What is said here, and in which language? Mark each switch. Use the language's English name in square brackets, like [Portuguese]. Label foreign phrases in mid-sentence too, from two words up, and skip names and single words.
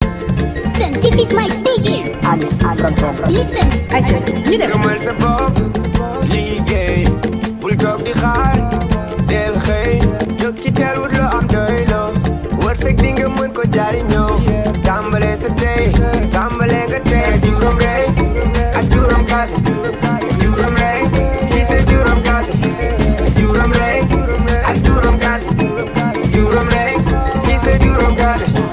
[English] Listen, this is my D J. Ali, Ali from Central. Listen. [Wolof] Ayca, ñu dem. Gëmal sa bopp, liggéey, bul toog di xaar, del xëy, jóg ci teel wut loo am doy loo, wërsëg bi nga mën ko jariñoo, tàmbale sa tey, tàmbale nga tey, ak juróom rek, ak juróom kaase, ak juróom rek, ci sa juróom kaase, ak juróom rek, ak juróom kaase, ak juróom rek, ci sa juróom kaase.